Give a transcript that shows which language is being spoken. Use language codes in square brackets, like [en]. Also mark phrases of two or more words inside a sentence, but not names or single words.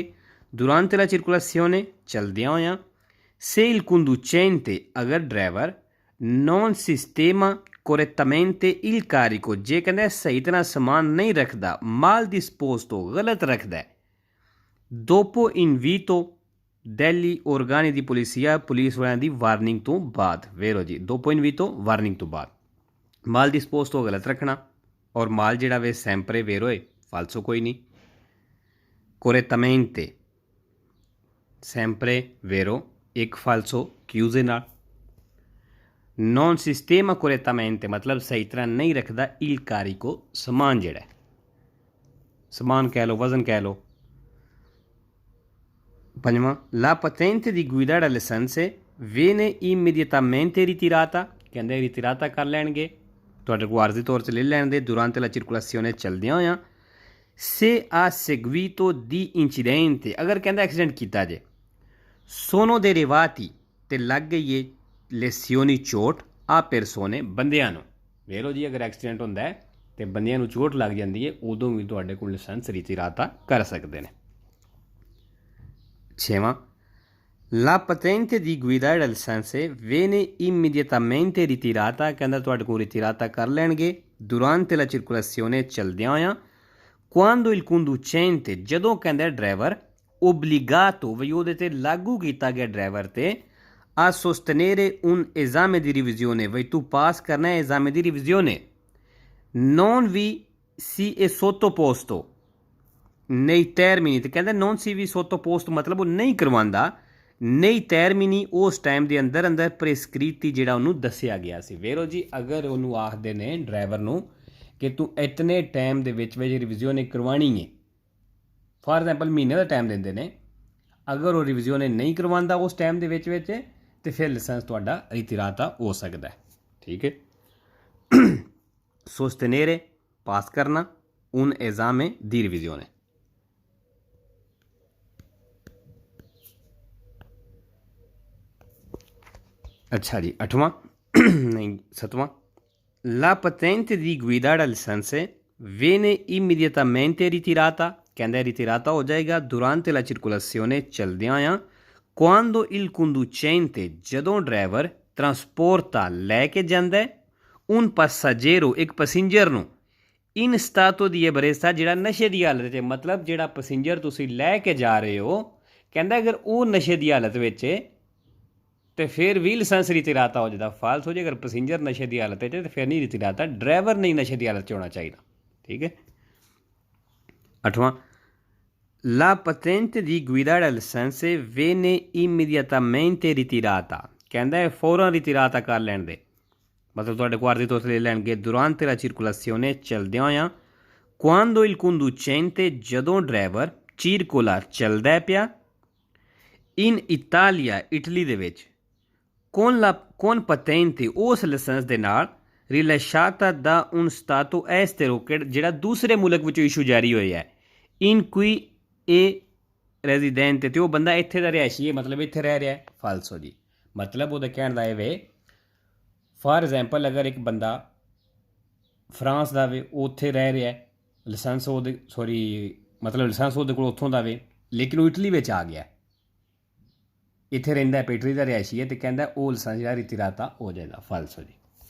[it] Durante la circolazione [pa] ਚਲਦਿਆਂ ਹੋਇਆਂ, [it] se il conducente, [pa] ਅਗਰ ਡਰਾਈਵਰ [it] non sistema correttamente il carico, [pa] ਜੇ ਕਹਿੰਦਾ ਸਹੀ ਤਰ੍ਹਾਂ ਸਮਾਨ ਨਹੀਂ ਰੱਖਦਾ, [it] mal disposto, [pa] ਗਲਤ ਰੱਖਦਾ ਹੈ, [it] dopo invito degli organi di polizia, [pa] ਪੁਲਿਸ ਵਾਲਿਆਂ ਦੀ ਵਾਰਨਿੰਗ ਤੋਂ ਬਾਅਦ, ਵੇਰੋ ਜੀ [it] dopo invito [pa] ਵਾਰਨਿੰਗ ਤੋਂ ਬਾਅਦ, [it] mal disposto [pa] ਤੋਂ ਗਲਤ ਰੱਖਣਾ, ਔਰ ਮਾਲ ਜਿਹੜਾ ਵੇ [it] sempre vero [pa] ਹੈ, ਫਾਲਸੋ ਕੋਈ ਨਹੀਂ, [it] correttamente sempre vero, [pa] ਇੱਕ ਫਾਲਸੋ ਕਿਊਜ਼ੇ ਨਾਲ, [it] non sistema correttamente [pa] ਮਤਲਬ ਸਹੀ ਤਰ੍ਹਾਂ ਨਹੀਂ ਰੱਖਦਾ, [it] il carico [pa] ਸਮਾਨ ਜਿਹੜਾ, ਸਮਾਨ ਕਹਿ ਲਓ, ਵਜ਼ਨ ਕਹਿ ਲਓ। ਪੰਜਵਾਂ, [it] la patente di guida del license viene immediatamente ritirata, [pa] ਕਹਿੰਦੇ ਰਿਟਿਰਾਤਾ ਕਰ ਲੈਣਗੇ, ਤੁਹਾਡੇ ਕੋਲ ਆਰਜ਼ੀ ਤੌਰ 'ਤੇ ਲੈ ਲੈਣਗੇ। [it] durante la circolazione [pa] ਚਲਦਿਆਂ ਹੋਇਆਂ, [it] se ha seguito di incidente, [pa] ਅਗਰ ਕਹਿੰਦਾ ਐਕਸੀਡੈਂਟ ਕੀਤਾ ਜੇ, [it] sono derivati [pa] ਤੇ ਲੱਗ ਗਈ ਹੈ lesioni ਚੋਟ ਆ persone, ਬੰਦਿਆਂ ਨੂੰ, ਵੇਰੋ ਜੀ ਅਗਰ ਐਕਸੀਡੈਂਟ ਹੁੰਦਾ ਹੈ ਅਤੇ ਬੰਦਿਆਂ ਨੂੰ ਚੋਟ ਲੱਗ ਜਾਂਦੀ ਹੈ, ਉਦੋਂ ਵੀ ਤੁਹਾਡੇ ਕੋਲ ਲਾਇਸੈਂਸ ਰਿਟਿਰਾਤਾ ਕਰ ਸਕਦੇ ਨੇ। ਛੇਵਾਂ, [it] la patente di guida del license viene immediatamente ritirata, [pa] ਕਹਿੰਦਾ ਤੁਹਾਡੇ ਕੋਲ ਰਿਟਿਰਾਤਾ ਕਰ ਲੈਣਗੇ। [it] durante la circolazione [pa] ਚਲਦਿਆਂ ਹੋਇਆਂ, [it] quando il conducente, [pa] ਜਦੋਂ ਕਹਿੰਦਾ ਡਰਾਈਵਰ, obbligato, ਵੀ ਉਹਦੇ 'ਤੇ ਲਾਗੂ ਕੀਤਾ ਗਿਆ ਡਰਾਈਵਰ 'ਤੇ, [it] a sostenere un esame di revisione, [pa] ਵੀ ਤੂੰ ਪਾਸ ਕਰਨਾ ਹੈ [it] esame di revisione, non vi si è sottoposto nei termini, [pa] ਤੇ ਕਹਿੰਦਾ [it] non si vi sottoposto [pa] ਮਤਲਬ ਉਹ ਨਹੀਂ ਕਰਵਾਉਂਦਾ, [it] nei termini [pa] ਉਸ ਟਾਈਮ ਦੇ ਅੰਦਰ ਅੰਦਰ ਪ੍ਰੈਸਕ੍ਰਿਤੀ ਜਿਹੜਾ ਉਹਨੂੰ ਦੱਸਿਆ ਗਿਆ ਸੀ। ਵੇਰੋ ਜੀ ਅਗਰ ਉਹਨੂੰ ਆਖਦੇ ਨੇ ਡਰਾਈਵਰ ਨੂੰ ਕਿ ਤੂੰ ਇਤਨੇ ਟਾਈਮ ਦੇ ਵਿੱਚ ਰਿਵਿਜ਼ਨ ਕਰਵਾਉਣੀ ਹੈ, [en] for example [pa] ਮਹੀਨੇ ਦਾ ਟਾਈਮ ਦਿੰਦੇ ਨੇ, ਅਗਰ ਉਹ ਰਿਵਿਜ਼ਨ ਨਹੀਂ ਕਰਵਾਉਂਦਾ ਉਸ ਟਾਈਮ ਦੇ ਵਿੱਚ ਤੇ ਫਿਰ ਲਾਇਸੈਂਸ ਤੁਹਾਡਾ ਰਿਟਿਰਾਤਾ ਹੋ ਸਕਦਾ ਹੈ। ਠੀਕ ਹੈ। sostenere ਪਾਸ ਕਰਨਾ, [it] un esame di revisione। [pa] ਅੱਛਾ ਜੀ, ਅੱਠਵਾਂ ਨਹੀਂ ਸੱਤਵਾਂ, [it] la patente di guida del license viene immediatamente ritirata, [pa] कहता ritirata हो जाएगा [it] durante la circolazione [pa] ਚਲਦਿਆਂ ਆਇਆ, [it] quando il conducente, [pa] ਜਦੋਂ ਡਰਾਈਵਰ ਟ੍ਰਾਂਸਪੋਰਟਾ ਲੈਕੇ ਜਾਂਦਾ ਹੈ [it] un passaggero, [pa] ਇੱਕ ਪੈਸੇਂਜਰ ਨੂੰ [it] in stato di ebbrezza, [pa] ਜਿਹੜਾ ਨਸ਼ੇ ਦੀ ਹਾਲਤ 'ਚ, ਮਤਲਬ ਜਿਹੜਾ ਪੈਸੇਂਜਰ ਤੁਸੀਂ ਲੈ ਕੇ ਜਾ ਰਹੇ ਹੋ, ਕਹਿੰਦਾ ਅਗਰ ਉਹ ਨਸ਼ੇ ਦੀ ਹਾਲਤ ਵਿੱਚ ਤੇ ਫਿਰ ਵੀ ਲਾਇਸੈਂਸ ਰਿਟਿਰਾਤਾ ਹੋ ਜਾਂਦਾ, ਫਾਲਸ ਹੋ ਜੇ। ਅਗਰ ਪੈਸੇਂਜਰ ਨਸ਼ੇ ਦੀ ਹਾਲਤ 'ਚ ਤੇ ਫਿਰ ਨਹੀਂ ਰਿਟਿਰਾਤਾ, ਡਰਾਈਵਰ ਨਹੀਂ ਨਸ਼ੇ ਦੀ ਹਾਲਤ 'ਚ ਹੋਣਾ ਚਾਹੀਦਾ। ਠੀਕ ਹੈ। ਅੱਠਵਾਂ, [it] la patente di guida del license viene immediatamente ritirata, [pa] ਕਹਿੰਦਾ ਹੈ ਫੌਰਨ ਰਿਟਿਰਾਤਾ ਕਰ ਲੈਣ ਦੇ, ਮਤਲਬ ਤੁਹਾਡੇ ਕੋਲ ਆਰਜ਼ੀ ਤੌਰ 'ਤੇ ਲੈ ਲੈਣਗੇ। [it] durante la circolazione ਚਲਦਿਆਂ ਹੋਇਆਂ, quando il conducente, [pa] ਜਦੋਂ ਡਰਾਈਵਰ, circola ਚੱਲਦਾ ਪਿਆ, [it] in Italia, [pa] ਇਟਲੀ ਦੇ ਵਿੱਚ, [it] con patente, [pa] ਉਸ ਲਾਇਸੈਂਸ ਦੇ ਨਾਲ, [it] rilasciata da un stato estero, [pa] ਜਿਹੜਾ ਦੂਸਰੇ ਮੁਲਕ ਵਿੱਚੋਂ ਇਸ਼ੂ ਜਾਰੀ ਹੋਇਆ ਹੈ, [it] in cui è residente, [pa] ਤੇ ਉਹ ਬੰਦਾ ਇੱਥੇ ਦਾ ਰਿਹਾਇਸ਼ੀ ਹੈ, ਮਤਲਬ ਇੱਥੇ ਰਹਿ ਰਿਹਾ ਹੈ, ਫਾਲਸੋ ਜੀ। ਮਤਲਬ ਉਹਦਾ ਕਹਿਣ ਦਾ ਇਹ ਵੇ, [en] for example [pa] ਅਗਰ ਇੱਕ ਬੰਦਾ ਫਰਾਂਸ ਦਾ ਵੇ, ਉੱਥੇ ਰਹਿ ਰਿਹਾ, ਲਾਇਸੈਂਸ ਉਹਦੇ ਮਤਲਬ ਲਾਇਸੈਂਸ ਉਹਦੇ ਕੋਲ ਉੱਥੋਂ ਦਾ ਵੇ, ਲੇਕਿਨ ਉਹ ਇਟਲੀ ਵਿੱਚ ਆ ਗਿਆ, ਇੱਥੇ ਰਹਿੰਦਾ, ਇਟਲੀ ਦਾ ਰਿਹਾਇਸ਼ੀ ਹੈ, ਅਤੇ ਕਹਿੰਦਾ ਉਹ ਲਾਇਸੈਂਸ ਜਿਹੜਾ ਰਿਟਿਰਾਤਾ ਹੋ ਜਾਏਗਾ, ਫਾਲਸੋ ਜੀ।